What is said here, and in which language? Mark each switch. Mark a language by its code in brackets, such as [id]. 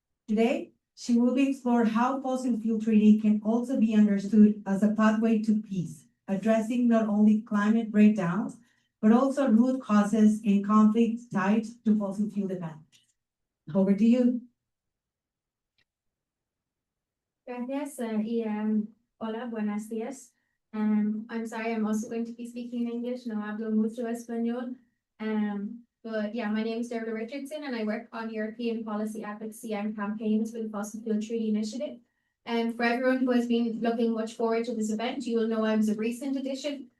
[en] Today, she will explore how Fossil Fuel Treaty can also be understood as a pathway to peace, addressing not only climate breakdowns, but also root causes in conflicts tied to fossil fuel dependence. Over to you. [es] Gracias, hola, buenos días. [en] I'm sorry, I'm also going to be speaking in English. [es] No hablo mucho español. [en] But yeah, my name is Deirdre Richardson, and I work on European policy advocacy and campaigns with the Fossil Fuel Treaty Initiative. And for everyone who has been looking much forward to this event, you will know I was a recent addition.